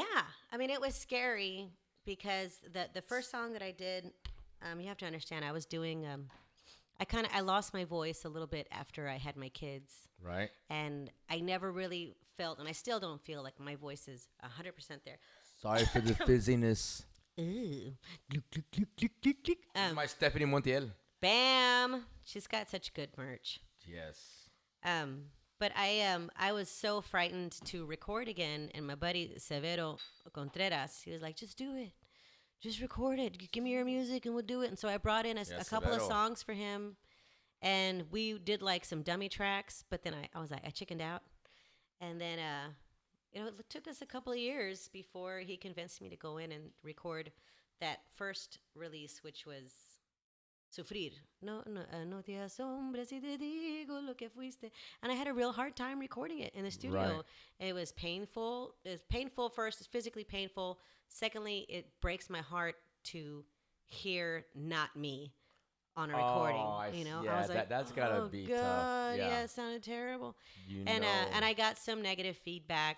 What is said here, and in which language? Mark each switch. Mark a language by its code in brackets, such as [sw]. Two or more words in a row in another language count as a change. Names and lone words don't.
[en] I mean, it was scary because the first song that I did, you have to understand, I was doing, I lost my voice a little bit after I had my kids. Right. And I never really felt, and I still don't feel like my voice is 100% there. Sorry for the fizziness. Ooh. Gluk, gluk, gluk, gluk, gluk, gluk. My Stephanie Montiel. Bam. She's got such good merch. Yes. But I was so frightened to record again, and my buddy Severo Contreras, he was like, just do it. Just record it. Give me your music and we'll do it. And so I brought in a couple of songs for him, and we did like some dummy tracks, but then I was like, I chickened out. And then, it took us a couple of years before he convinced me to go in and record that first release, which was Sufrir. [es] No te asombres si te digo lo que fuiste. [en] And I had a real hard time recording it in the studio. Right. It was painful. It was painful first. It's physically painful. Secondly, it breaks my heart to hear not me on a recording. Yeah, I was like, that's gotta be tough. Yeah, it sounded terrible. And I got some negative feedback.